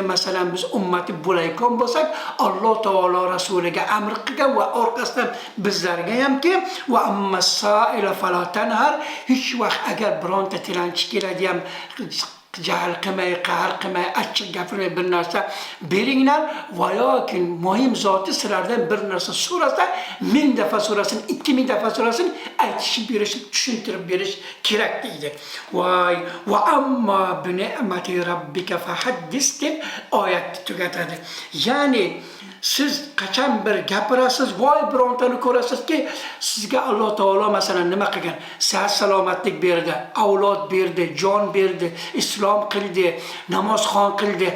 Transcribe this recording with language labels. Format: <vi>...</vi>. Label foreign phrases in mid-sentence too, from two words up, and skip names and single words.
<uz>masalan biz ummati bo'layotgan bo'lsak, Alloh taolo rasuliga amr qilgan va orqasidan bizlarga hamki</uz> <ar>وأما السائل فلا تنهر,</ar> <uz>hech vaqt agar bironta tilanchi keladigan jahl qilmay, qahr qilmay, achchiq gapirmay bir narsa beringlar va yoki muhim zoti sizlardan bir narsa so'rasa, 1000 daf'a so'rasin, 2000 daf'a so'rasin, aytishib berish, tushuntirib berish kerak deydi. Voy,</uz> <ar>وأما بنعمة ربك فحدث</ar> <uz>deb oyatni tugatadi. Ya'ni siz qachon bir gapirasiz, voy birontani ko'rasizki, sizga Alloh taolo masalan nima qilgan? Sa'at salomatlik berdi, avlod berdi, jon berdi, islom qildi, namozxon qildi.</uz>